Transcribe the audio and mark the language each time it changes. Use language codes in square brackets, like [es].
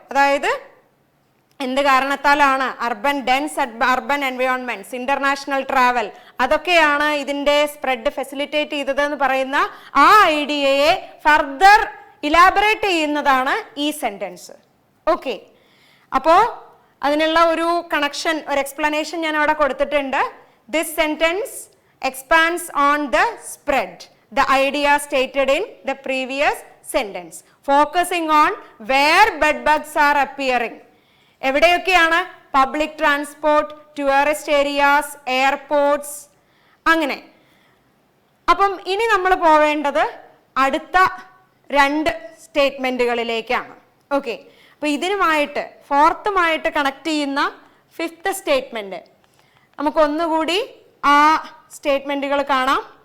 [ml] അതായത് എന്ത് കാരണത്താലാണ് അർബൻ എൻവയോൺമെന്റ്സ്, ഇന്റർനാഷണൽ ട്രാവൽ, അതൊക്കെയാണ് ഇതിന്റെ സ്പ്രെഡ് ഫെസിലിറ്റേറ്റ് ചെയ്തത് എന്ന് പറയുന്ന ആ ഐഡിയയെ ഫർദർ ഇലാബറേറ്റ് ചെയ്യുന്നതാണ് ഈ സെന്റൻസ്. ഓക്കെ, അപ്പോ അതിനുള്ള ഒരു കണക്ഷൻ, ഒരു എക്സ്പ്ലനേഷൻ ഞാൻ അവിടെ കൊടുത്തിട്ടുണ്ട്. [en] This sentence expands on the spread, the idea stated in the previous sentence, focusing on where bed bugs are appearing. [ml] എവിടെയൊക്കെയാണ്? [en] public transport, tourist areas, airports, [ml] അങ്ങനെ. അപ്പം ഇനി നമ്മൾ പോവേണ്ടത് അടുത്ത രണ്ട് സ്റ്റേറ്റ്മെന്റുകളിലേക്കാണ്. ഓക്കെ, അപ്പൊ ഇതിനുമായിട്ട് ഫോർത്തുമായിട്ട് കണക്ട് ചെയ്യുന്ന ഫിഫ്ത്ത് സ്റ്റേറ്റ്മെന്റ്, നമുക്ക് ഒന്നുകൂടി ആ സ്റ്റേറ്റ്മെന്റുകൾ കാണാം.